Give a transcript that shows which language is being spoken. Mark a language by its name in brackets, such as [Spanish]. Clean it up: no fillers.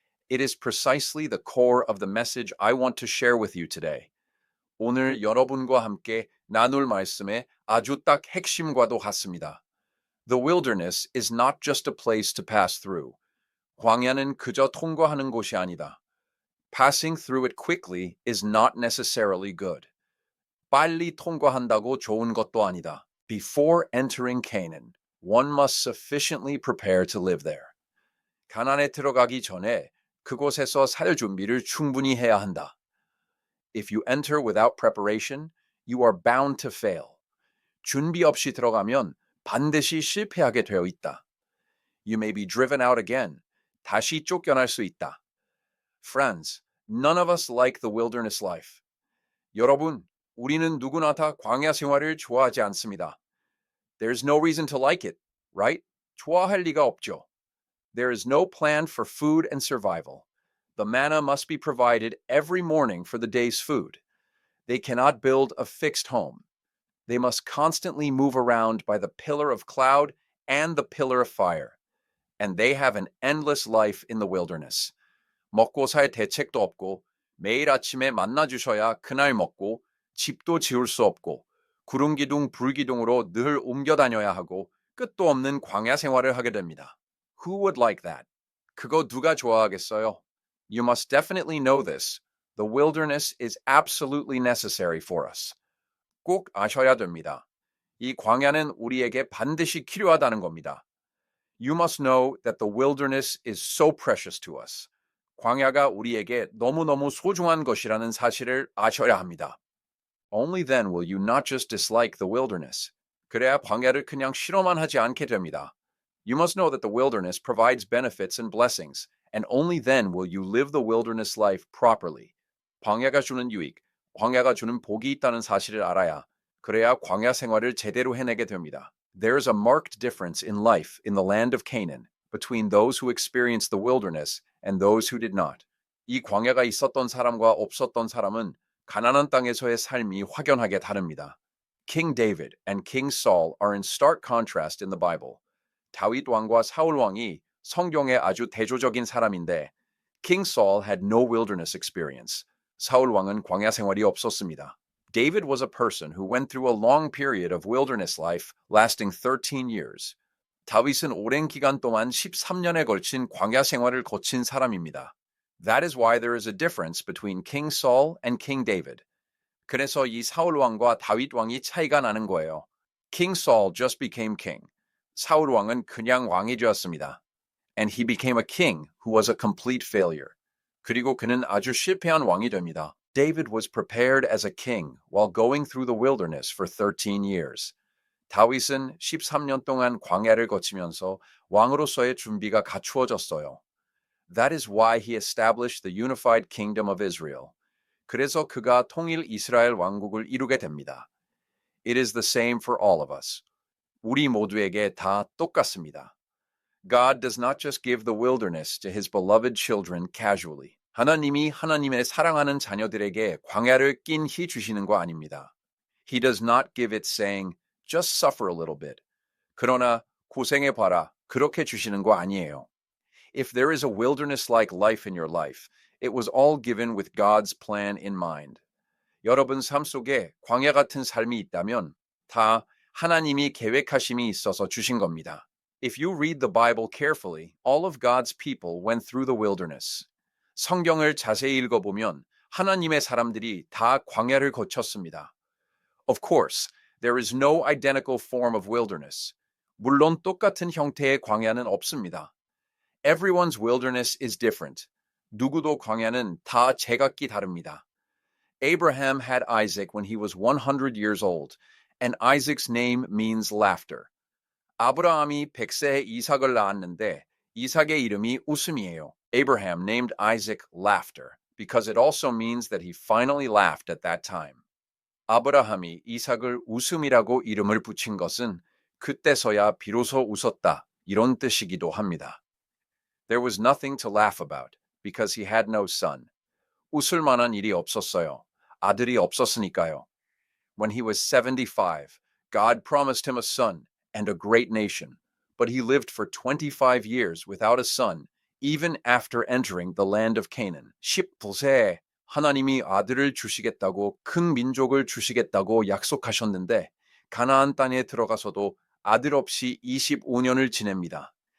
[English] It is precisely the core of the message I want to share with you today. [Korean] 오늘 여러분과 함께 나눌 말씀의 아주 딱 핵심과도 같습니다. [English] The wilderness is not just a place to pass through. [Korean] 광야는 그저 통과하는 곳이 아니다. [English] Passing through it quickly is not necessarily good. [Korean] 빨리 통과한다고 좋은 것도 아니다. [English] Before entering Canaan, one must sufficiently prepare to live there. [Korean] 가나안에 들어가기 전에 그곳에서 살 준비를 충분히 해야 한다. [English] If you enter without preparation, you are bound to fail. [Korean] 준비 없이 들어가면 반드시 실패하게 되어 있다. [English] You may be driven out again. [Korean] 다시 쫓겨날 수 있다. [English] Friends, none of us like the wilderness life. [Korean] 여러분, 우리는 누구나 다 광야 생활을 좋아하지 않습니다. [English] There's no reason to like it, right? [Korean] 좋아할 리가 없죠. [English] There is no plan for food and survival. The manna must be provided every morning for the day's food. They cannot build a fixed home. They must constantly move around by the pillar of cloud and the pillar of fire. And they have an endless life in the wilderness. [Korean] 먹고 살 대책도 없고 매일 아침에 만나 주셔야 그날 먹고 집도 지을 수 없고 구름기둥 불기둥으로 늘 옮겨 다녀야 하고 끝도 없는 광야 생활을 하게 됩니다. [English] Who would like that? [Korean] 그거 누가 좋아하겠어요? [English] You must definitely know this. The wilderness is absolutely necessary for us. [Korean] 꼭 아셔야 됩니다. 이 광야는 우리에게 반드시 필요하다는 겁니다. [English] You must know that the wilderness is so precious to us. [Korean] 광야가 우리에게 너무너무 소중한 것이라는 사실을 아셔야 합니다. [English] Only then will you not just dislike the wilderness. [Korean] 그래야 광야를 그냥 싫어만 하지 않게 됩니다. [English] You must know that the wilderness provides benefits and blessings, and only then will you live the wilderness life properly. [Korean] 광야가 주는 유익, 광야가 주는 복이 있다는 사실을 알아야 그래야 광야 생활을 제대로 해내게 됩니다. [English] There is a marked difference in life in the land of Canaan between those who experienced the wilderness and those who did not. [Korean] 이 광야가 있었던 사람과 없었던 사람은 가나안 땅에서의 삶이 확연하게 다릅니다. [English] King David and King Saul are in stark contrast in the Bible. [Korean] 다윗 왕과 사울 왕이 성경의 아주 대조적인 사람인데 [English] King Saul had no wilderness experience. [Korean] 사울 왕은 광야 생활이 없었습니다. [English] David was a person who went through a long period of wilderness life lasting 13 years. [Korean] 다윗은 오랜 기간 동안 13년에 걸친 광야 생활을 거친 사람입니다. [English] That is why there is a difference between King Saul and King David. [Korean] 그래서 이 사울 왕과 다윗 왕이 차이가 나는 거예요. [English] King Saul just became king. [Korean] 사울 왕은 그냥 왕이 되었습니다. [English] And he became a king who was a complete failure. [Korean] 그리고 그는 아주 실패한 왕이 됩니다. [English] David was prepared as a king while going through the wilderness for 13 years. [Korean] 다윗은 13년 동안 광야를 거치면서 왕으로서의 준비가 갖추어졌어요. [English] That is why he established the unified kingdom of Israel. [Korean] 그래서 그가 통일 이스라엘 왕국을 이루게 됩니다. [English] It is the same for all of us. [Korean] 우리 모두에게 다 똑같습니다. [English] God does not just give the wilderness to his beloved children casually. [Korean] 하나님이 하나님의 사랑하는 자녀들에게 광야를 낀히 주시는 거 아닙니다. [English] He does not give it saying, just suffer a little bit. [Korean] 그러나 고생해봐라. 그렇게 주시는 거 아니에요. [English] If there is a wilderness-like life in your life, it was all given with God's plan in mind. [Korean] 여러분 삶 속에 광야 같은 삶이 있다면 다 하나님이 계획하심이 있어서 주신 겁니다. [English] If you read the Bible carefully, all of God's people went through the wilderness. [Korean] 성경을 자세히 읽어보면 하나님의 사람들이 다 광야를 거쳤습니다. [English] Of course, there is no identical form of wilderness. [Korean] 물론 똑같은 형태의 광야는 없습니다. [English] Everyone's wilderness is different. [Korean] 누구도 광야는 다 제각기 다릅니다. [English] Abraham had Isaac when he was 100 years old, and Isaac's name means laughter. [Korean] 아브라함이 100세에 이삭을 낳았는데 이삭의 이름이 웃음이에요. [English] Abraham named Isaac Laughter because it also means that he finally laughed at that time. [Korean] 아브라함이 이삭을 웃음이라고 이름을 붙인 것은 그때서야 비로소 웃었다 이런 뜻이기도 합니다. [English] There was nothing to laugh about because he had no son. [Korean] 웃을 만한 일이 없었어요. 아들이 없었으니까요. [English] When he was 75, God promised him a son and a great nation, but he lived for 25 years without a son, even after entering the land of Canaan. [Korean] 10세에 하나님이 아들을 주시겠다고 큰 민족을 주시겠다고 약속하셨는데 가나안 땅에 들어가서도 아들 없이 25년을 지냅니다.